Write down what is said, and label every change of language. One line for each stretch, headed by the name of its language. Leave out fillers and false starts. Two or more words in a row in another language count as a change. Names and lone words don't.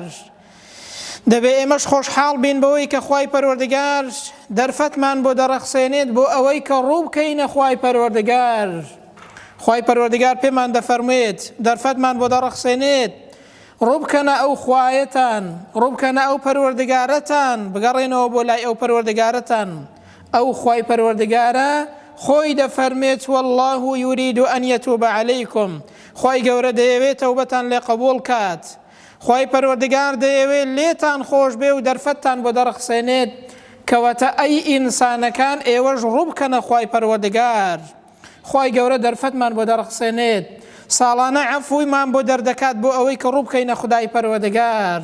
Central Kurdish: دەبێ ئێمەش خۆشحاڵ بین بەوەی کە خوای پەروەردگار دەرفەتمان بۆ دەڕەخسێنێت بۆ ئەوەی کە ڕوو بکەینە خوای پەروەردگار. خوای پەروەردگار پێمان دەفەرموێت دەرفەتمان بۆ دەڕەخسێنێت ڕوو بکەنە ئەو خوایەتان، ڕوو بکەنە ئەو پەروەردگارەتان، بگەڕێنەوە بۆ لای ئەو پەروەردگارەتان. ئەو خوای پەروەردگارە خۆی دەفەرمێت:
Arabic: والله يريد أن يتوب عليكم.
Central Kurdish: خوای گەورە دەیەوێت تەوبەتان لێ قبول کات. خوای پەروەردگار دەیەوێت لێتان خۆش بێ و دەرفەتتان بۆ دەڕەخسێنێت. کەواتە ئەی ئینسانەکان، ئێوەش ڕوو بکەنە خوای پەروەردگار. خوای گەورە دەرفەتمان بۆ دەڕەخسێنێت، ساڵانە عەفویمان بۆ دەردەکات بۆ ئەوەی کە ڕوو بکەینە خودای پەروەردگار.